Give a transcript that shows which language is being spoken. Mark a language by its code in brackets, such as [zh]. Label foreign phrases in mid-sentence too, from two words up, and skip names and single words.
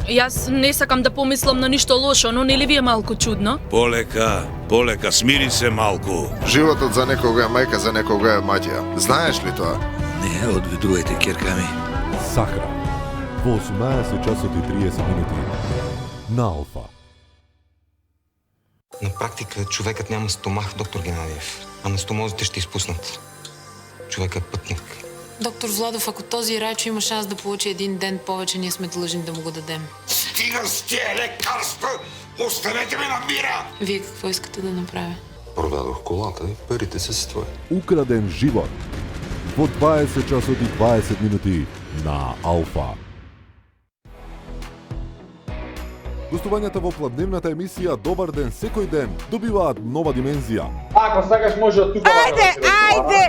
[mk] Јас не сакам да помислам на ништо лошо, но нели ви е малку чудно? Полека, смири се малку. Животот за некога е мајка, за некога е маѓа. Знаеш ли тоа? Не, одведувајте, ќерка ми. Сахра. Во 18 часот и 30 минути на Алфа. [bg] На практика човекът няма стомах, доктор Геннадиев, а на стомозите ще изпуснат. Човек е пътник. Доктор Владов, ако този райчо има шанс да получи един ден повече, ние сме длъжни да му го дадем. Стига с тия лекарства! Оставете ме на мира! Вие какво искате да направя? Продадох колата и парите са си твои. [mk] Украден живот во 20 часот и 20 минути на Алфа. Гостувањата во пладневната емисија Добар ден секој ден добиваат нова димензија. Ако сакаш може од тука. Ајде!